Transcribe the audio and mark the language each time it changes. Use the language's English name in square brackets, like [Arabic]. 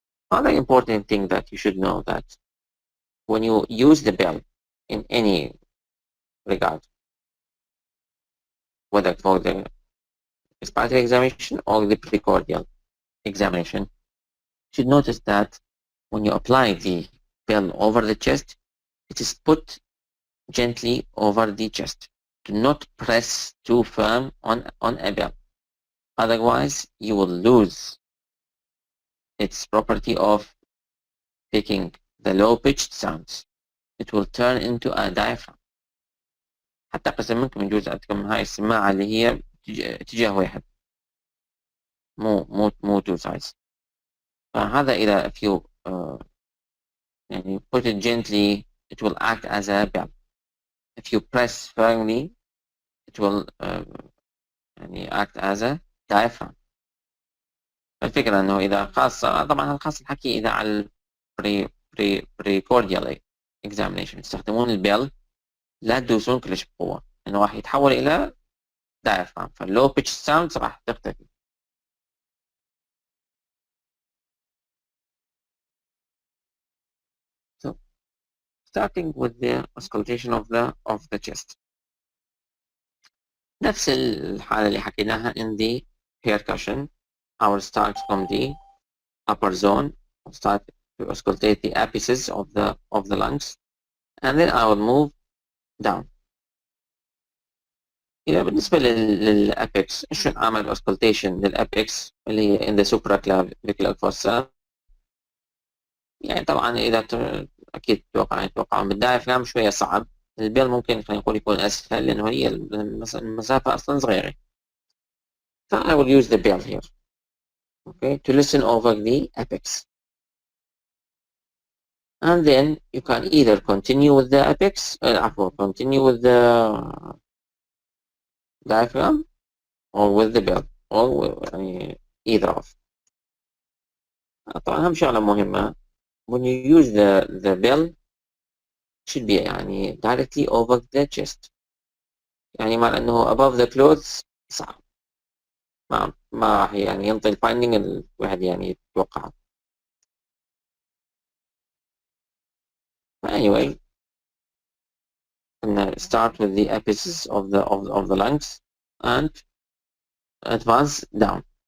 [English] Another important thing that you should know that when you use the bell in any regard, whether for the respiratory examination or the precordial examination, you should notice that when you apply the bell over the chest, it is put gently over the chest. Do not press too firm on a bell. Otherwise, you will lose its property of picking the low-pitched sounds. It will turn into a diaphragm. [Arabic] حتى أقسم منكم يجوز عندكم هاي السماعة اللي هي اتجاه واحد، مو [English] two sides. [Arabic] فهذا إذا [English] if you put it gently, it will act as a bell. If you press firmly, it will act as a diaphragm. [Arabic] الفكرة إنه إذا خاصة، طبعا هذا خاص الحكي إذا على [English] precordial examination [Arabic] تستخدمون البيل، لا تدوسون كلش بقوة لأنه راح يتحول إلى diaphragm، فاللو pitch sounds راح تختفي. [English] So starting with the auscultation of the chest. [Arabic] نفس الحالة اللي حكيناها [English] in the percussion. I will start from the upper zone. I'll start to auscultate the apices of the lungs, and then I will move down. [Arabic] إذا بالنسبة للأبيكس، شلون أعمل auscultation للأبيكس اللي هي [English] in the supraclavicular fossa؟ [Arabic] يعني طبعا إذا أكيد تتوقعون بالدايفرام شوية صعب. البيل ممكن خلينا نقول يكون أسهل لأنه هي المسافة أصلا صغيرة. [English] So I will use the bell here, okay, to listen over the apex. And then you can either continue with the apex, continue with the diaphragm, or with the bell, or either of. [Arabic] طبعا أهم شغلة مهمة [English] when you use the bell should be directly over the chest. [Arabic] مع أنه [English] above the clothes [Arabic] صعب، ما راح ينطي الفايندينج الواحد يتوقعه. [English] Anyway, start with the apices of the lungs and advance down.